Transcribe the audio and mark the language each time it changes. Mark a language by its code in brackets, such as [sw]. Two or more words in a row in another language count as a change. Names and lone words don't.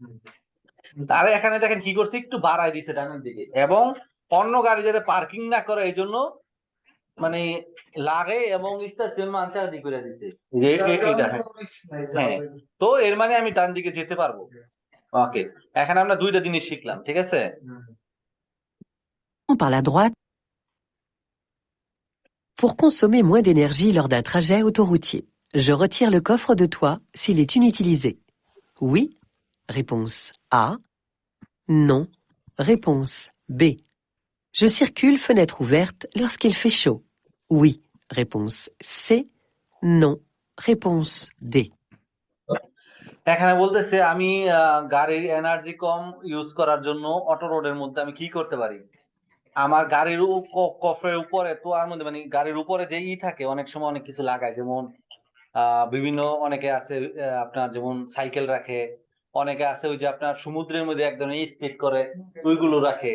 [bn] আর এখানে দেখেন কি করছে, একটু বাড়াই দিছে ডানের দিকে, এবং অন্য গাড়ি যাতে পার্কিং না করে এই জন্য মানে লাগে, এবং স্টেশন মানতে আদি করে দিছে যে এইটা। হ্যাঁ, তো এর মানে আমি ডান দিকে যেতে পারবো। ওকে, এখানে আমরা দুইটা জিনিস শিখলাম, ঠিক আছে? [fr] par la droite pour consommer moins d'énergie lors d'un trajet autoroutier. Je retire le coffre de toit s'il est inutilisé. Oui. Réponse A. Non. Réponse B. Je circule fenêtre ouverte lorsqu'il fait chaud. Oui. Réponse C. Non. Réponse D. [bn] এখানে বলতেছে আমি গাড়ির এনার্জি কম ইউজ করার জন্য অটো রোডের মধ্যে আমি কি করতে পারি। আমার গাড়ির কফের উপরে তো আর মধ্যে মানে গাড়ির উপরে যে থাকে অনেক সময় অনেক কিছু লাগায়, যেমন বিভিন্ন অনেকে আছে আপনার যেমন সাইকেল রাখে, অনেকে আছে ওই যে আপনার সমুদ্রের মধ্যে এক ধরনের স্কেট করে ওইগুলো রাখে।